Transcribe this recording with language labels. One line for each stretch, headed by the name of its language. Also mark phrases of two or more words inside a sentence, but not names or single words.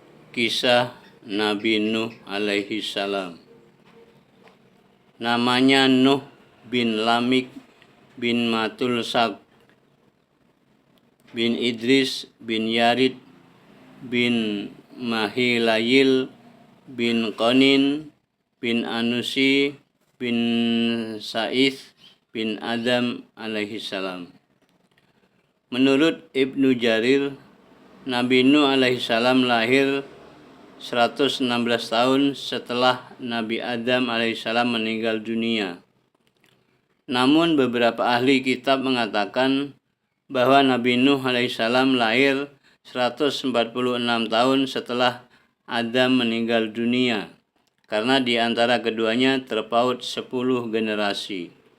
Indonesian: Kisah Nabi Nuh
Arabic: عليه السلام.
Indonesian: Namanya Nuh bin Lamik bin Matulsak bin Idris bin Yarid bin Mahilayil bin Qonin bin Anusi bin Sa'ith bin Adam
Arabic: عليه السلام.
Indonesian: Menurut Ibnu Jarir, Nabi Nuh
Arabic: عليه السلام
Indonesian: lahir 116 tahun setelah Nabi Adam alaihissalam meninggal dunia. Namun beberapa ahli kitab mengatakan bahwa Nabi Nuh alaihissalam lahir 146 tahun setelah Adam meninggal dunia, karena di antara keduanya terpaut 10 generasi.